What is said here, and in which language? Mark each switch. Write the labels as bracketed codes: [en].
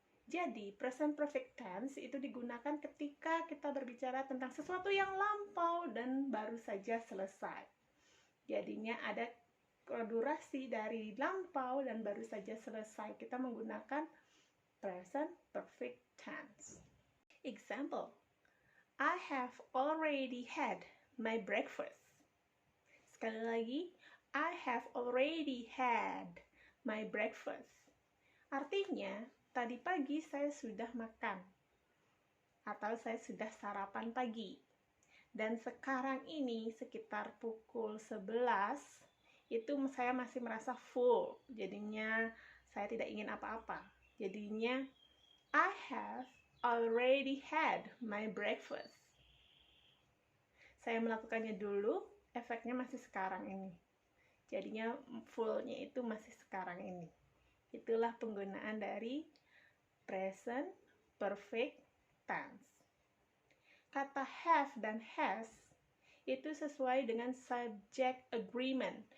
[id] Jadi present perfect tense itu digunakan ketika kita berbicara tentang sesuatu yang lampau dan baru saja selesai. Jadinya ada durasi dari lampau dan baru saja selesai. Kita menggunakan present perfect tense. [en] Example, I have already had my breakfast. [id] Sekali lagi, [en] I have already had my breakfast. [id] Artinya, tadi pagi saya sudah makan atau saya sudah sarapan pagi. Dan sekarang ini sekitar pukul 11, itu saya masih merasa full. Jadinya saya tidak ingin apa-apa. Jadinya [en] I have already had my breakfast. [id] Saya melakukannya dulu, efeknya masih sekarang ini. Jadinya fullnya itu masih sekarang ini. Itulah penggunaan dari present perfect tense. Kata have dan has itu sesuai dengan subject agreement.